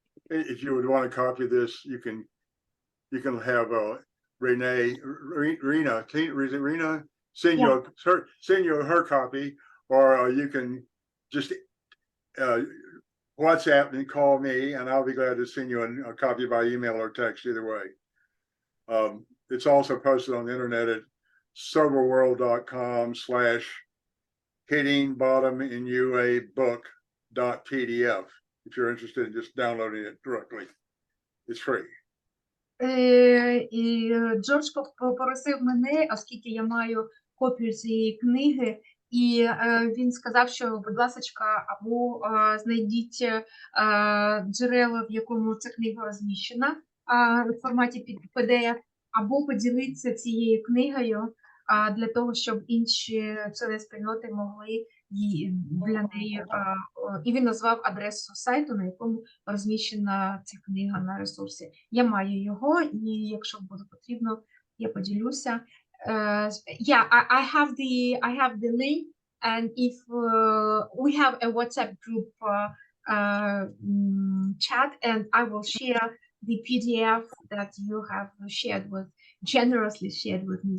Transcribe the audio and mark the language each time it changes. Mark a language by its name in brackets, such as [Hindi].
[English] If you would want to copy this, you can have Rena send you her copy, or you can just WhatsApp and call me, and I'll be glad to send you a copy by email or text, either way. It's also posted on the internet at soberworld.com/hittingbottominua.book.pdf. If you're interested in just downloading it directly. It's free. [Ukrainian] І Джордж попросив мене, оскільки я маю копію цієї книги, і він сказав, що, будь ласочка, або знайдіть джерело, в якому ця книга розміщена в форматі PDF, або поділитися цією книгою для того, щоб інші члени спільноти могли для неї, і він назвав адресу сайту, на якому розміщена ця книга на ресурсі. Я маю його, і якщо буде потрібно, я поділюся. [English] Yeah, I have the link, and if we have a WhatsApp group chat, and I will share the PDF that you have generously shared with me.